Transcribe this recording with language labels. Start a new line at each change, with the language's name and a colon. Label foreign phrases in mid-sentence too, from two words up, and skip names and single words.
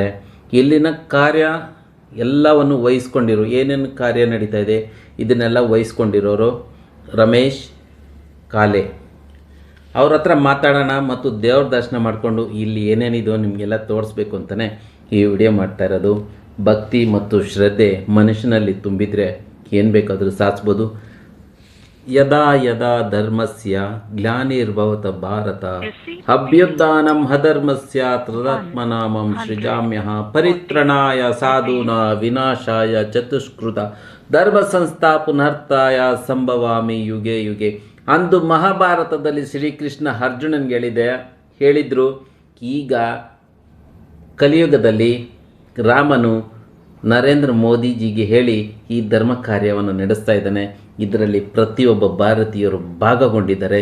Kannada: ಇಲ್ಲಿನ ಕಾರ್ಯ ಎಲ್ಲವನ್ನು ವಹಿಸ್ಕೊಂಡಿರೋ, ಏನೇನು ಕಾರ್ಯ ನಡೀತಾ ಇದೆ ಇದನ್ನೆಲ್ಲ ವಹಿಸ್ಕೊಂಡಿರೋರು ರಮೇಶ್ ಕಾಲೆ. ಅವ್ರ ಹತ್ರ ಮಾತಾಡೋಣ ಮತ್ತು ದೇವ್ರ ದರ್ಶನ ಮಾಡಿಕೊಂಡು ಇಲ್ಲಿ ಏನೇನಿದೋ ನಿಮಗೆಲ್ಲ ತೋರಿಸ್ಬೇಕು ಅಂತಲೇ ಈ ವಿಡಿಯೋ ಮಾಡ್ತಾ ಇರೋದು. ಭಕ್ತಿ ಮತ್ತು ಶ್ರದ್ಧೆ ಮನುಷ್ಯನಲ್ಲಿ ತುಂಬಿದರೆ ಏನು ಬೇಕಾದರೂ ಸಾಧಿಸ್ಬೋದು.
Sanskrit: ಯದಾ ಯದಾ ಧರ್ಮಸ್ಯ ಗ್ಲಾನಿರ್ಭವತ ಭಾರತ ಅಭ್ಯುತ್ಥಾನಂ ಅಧರ್ಮಸ್ಯ ತದಾತ್ಮನಾಮಂ ಸೃಜಾಮ್ಯಃ ಪರಿತ್ರಣಾಯ ಸಾಧೂನಾಂ ವಿನಾಶಾಯ ಚತುಷ್ಕೃತ ಧರ್ಮ ಸಂಸ್ಥಾಪನಾರ್ಥಾಯ ಸಂಭವಾಮಿ ಯುಗೆ ಯುಗೆ.
Kannada: ಅಂದು ಮಹಾಭಾರತದಲ್ಲಿ ಶ್ರೀಕೃಷ್ಣ ಅರ್ಜುನನಿಗೆ ಹೇಳಿದರು. ಈಗ ಕಲಿಯುಗದಲ್ಲಿ ರಾಮನು ನರೇಂದ್ರ ಮೋದಿಜಿಗೆ ಹೇಳಿ ಈ ಧರ್ಮ ಕಾರ್ಯವನ್ನು ನಡೆಸ್ತಾ ಇದ್ದಾನೆ. ಇದರಲ್ಲಿ ಪ್ರತಿಯೊಬ್ಬ ಭಾರತೀಯರು ಭಾಗಗೊಂಡಿದ್ದಾರೆ.